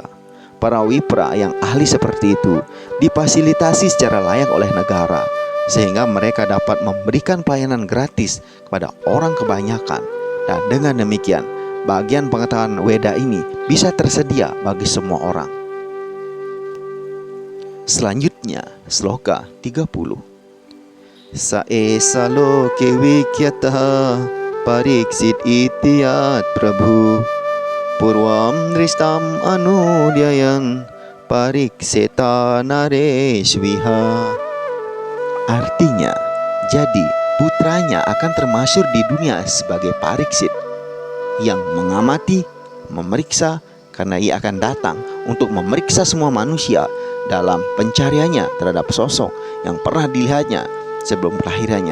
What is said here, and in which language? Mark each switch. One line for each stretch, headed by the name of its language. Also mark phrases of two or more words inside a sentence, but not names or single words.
Indonesian: Para Wipra yang ahli seperti itu difasilitasi secara layak oleh negara, sehingga mereka dapat memberikan pelayanan gratis kepada orang kebanyakan. Dan dengan demikian bagian pengetahuan Weda ini bisa tersedia bagi semua orang. Selanjutnya sloka 30.
Sanskrit: स एष लोके विख्यातः परीक्षित् इतियत् प्रभुः पूर्वं दृष्टम् अनुध्यायन् परीक्षेत नरेष्विह.
Indonesian: Artinya, jadi putranya akan termasyhur di dunia sebagai Pariksit yang mengamati, memeriksa, karena ia akan datang untuk memeriksa semua manusia dalam pencariannya terhadap sosok yang pernah dilihatnya sebelum kelahirannya.